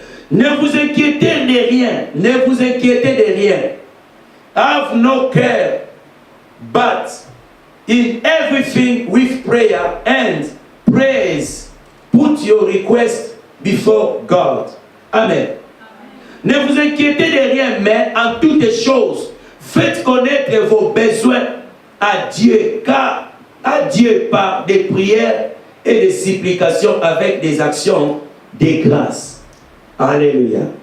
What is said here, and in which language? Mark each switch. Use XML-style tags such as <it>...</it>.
<fr>Ne vous inquiétez de rien. Ne vous inquiétez de rien.</fr> <en>Have no care, but in everything with prayer and praise, put your request before God. Amen.</en> <fr>Ne vous inquiétez de rien, mais en toutes choses, faites connaître vos besoins à Dieu, car à Dieu par des prières et des supplications avec des actions de grâce. Alléluia.</fr>